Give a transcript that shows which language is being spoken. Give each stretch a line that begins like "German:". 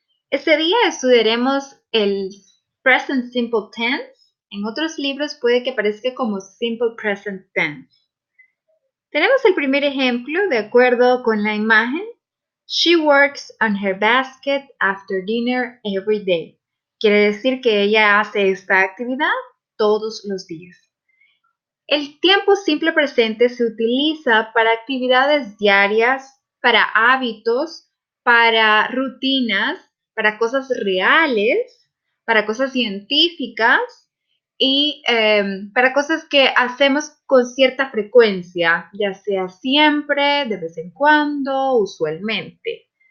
Spanish: Este día estudiaremos el Present Simple Tense. En otros libros puede que aparezca como Simple Present Tense. Tenemos el primer ejemplo de acuerdo con la imagen.
English: She works on her basket after dinner every day.
Spanish: Quiere decir que ella hace esta actividad todos los días. El tiempo simple presente se utiliza para actividades diarias, para hábitos, para rutinas, para cosas reales, para cosas científicas y para cosas que hacemos con cierta frecuencia, ya sea siempre, de vez en cuando, usualmente.